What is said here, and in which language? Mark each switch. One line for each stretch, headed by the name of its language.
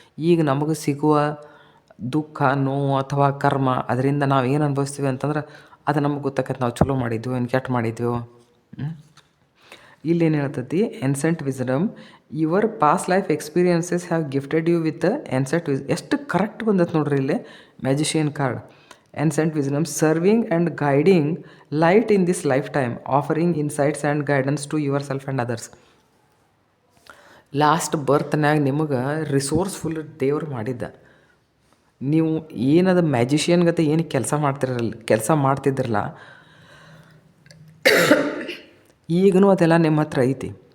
Kannada: ಈಗ ನಮಗೆ ಸಿಗುವ ದುಃಖ, ನೋವು ಅಥವಾ ಕರ್ಮ, ಅದರಿಂದ ನಾವು ಏನು ಅನುಭವಿಸ್ತೀವಿ ಅಂತಂದ್ರೆ ಅದು ನಮಗೆ ಗೊತ್ತಾಕತ್ತೆ, ನಾವು ಚಲೋ ಮಾಡಿದ್ವಿ ಏನು ಕೆಟ್ಟ ಮಾಡಿದ್ವಿ. ಇಲ್ಲೇನು ಹೇಳ್ತೈತಿ,
English: ancient wisdom, your past life experiences have gifted you with ancient
Kannada: ಎಷ್ಟು ಕರೆಕ್ಟ್ ಬಂದೈತೆ ನೋಡ್ರಿ ಇಲ್ಲಿ magician card.
English: Ancient wisdom, serving and guiding light in this lifetime, offering insights and guidance to yourself and others.
Kannada: Last ಬರ್ತ್ನಾಗ ನಿಮಗೆ resourceful ದೇವ್ರು ಮಾಡಿದ್ದ. ನೀವು ಏನದು magician ಗತೆ ಏನು ಕೆಲಸ ಮಾಡ್ತಿದ್ರಲ್ಲ, ಈಗನೂ ಅದೆಲ್ಲ ನಿಮ್ಮ ಹತ್ರ ಐತಿ.